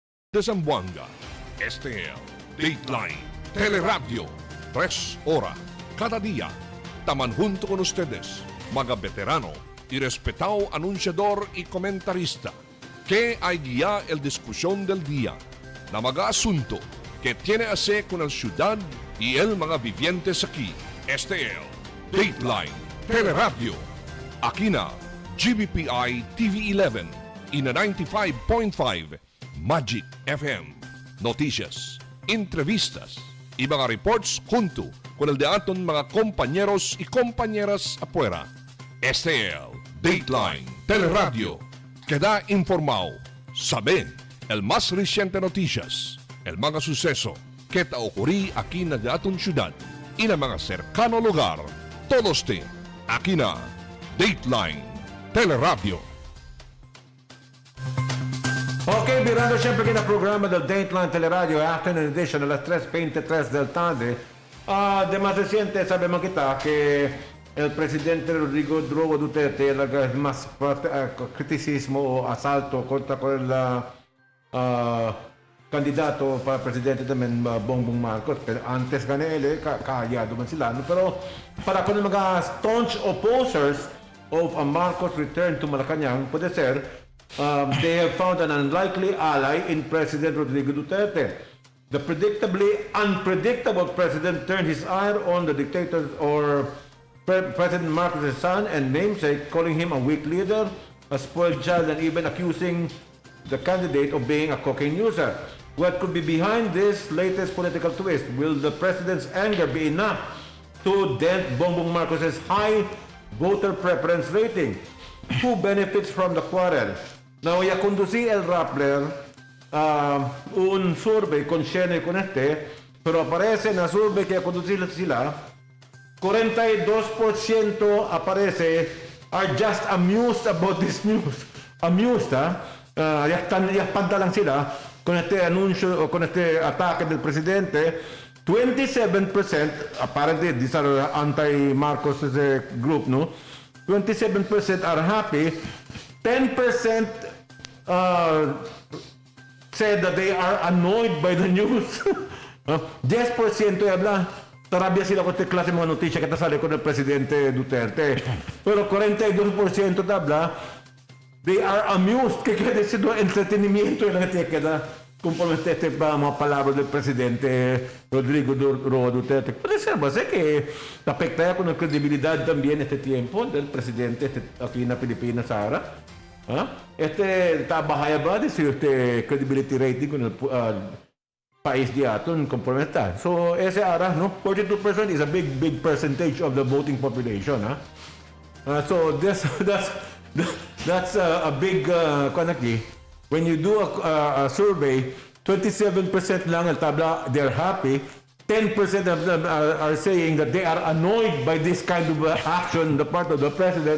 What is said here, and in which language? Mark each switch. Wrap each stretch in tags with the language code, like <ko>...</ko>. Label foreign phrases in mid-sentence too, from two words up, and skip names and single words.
<cbk>de Zamboanga. STL, Dateline Teleradyo, 3 horas cada día. Taman junto con ustedes, mga veterano y respetado anunciador y comentarista, que hay guía el discusión del día na mga asunto que tiene a ver con la ciudad y el mga vivientes aquí. STL, Dateline Teleradyo. Aquí na, GBPI TV11 y na 95.5 Magic FM. Noticias, entrevistas y mga reports junto con el de aton mga compañeros y compañeras afuera. STL, Dateline Teleradyo. Queda informado, sabe el más reciente noticias, el mga suceso que ta ocurrí aquí na de aton ciudad y na mga cercano lugar. Todos te, aquí na, Dateline Teleradyo. Ok, mirando siempre que en el programa del Dateline Teleradyo, Afternoon Edition, a las 3:23 del tarde, de más reciente sabemos que el presidente Rodrigo Duterte más criticismo o asalto contra el candidato para presidente también Bongbong Marcos, pero antes gané él, callado man sila, no? Pero para con mga</cbk> <en>staunch opposers of a Marcos return to Malacanang,</en> <cbk>puede ser</cbk> <en>they have found an unlikely ally in President Rodrigo Duterte. The predictably unpredictable president turned his ire on the dictator or President Marcos' son and namesake, calling him a weak leader, a spoiled child, and even accusing the candidate of being a cocaine user. What could be behind this latest political twist? Will the president's anger be enough to dent Bongbong Marcos' high voter preference rating? Who benefits from the quarrel? Now,</en> <cbk>ya conducí el Rappler un survey con Shene y con pero aparece en la survey que ya conducí sila, 42% aparece</cbk> <en>are just amused about this news. Amused,</en> <cbk>ya espanta lang sila con este anuncio o con este ataque del presidente. 27%,</cbk> <en>apparently these are anti-Marcos group, no? 27% are happy. 10% said that they are annoyed by the news.</en> <cbk>10% habla, tarabya sila kung klase mga notisya kita sa likod ng Presidente Duterte. Pero 42% habla,</cbk> <en>they are amused.</en> <cbk>Kaya decido entretenimiento yung natikita conforme este mga palabras del Presidente Rodrigo Duterte. Puede ser, base que afecta con la credibilidad también este tiempo del Presidente aquí en Pilipinas ahora. Tabahaya ba decir</cbk> <en>credibility rating</en> <cbk>con el país de aton conforme está. So, ese ahora, no?</cbk> <en>42% is a big percentage of the voting population. So, that's a big quantity. When you do a survey, 27%</en> <cbk>lang el tabla,</cbk> <en>they're happy. 10% of them are saying that they are annoyed by this kind of action on the part of the president.</en>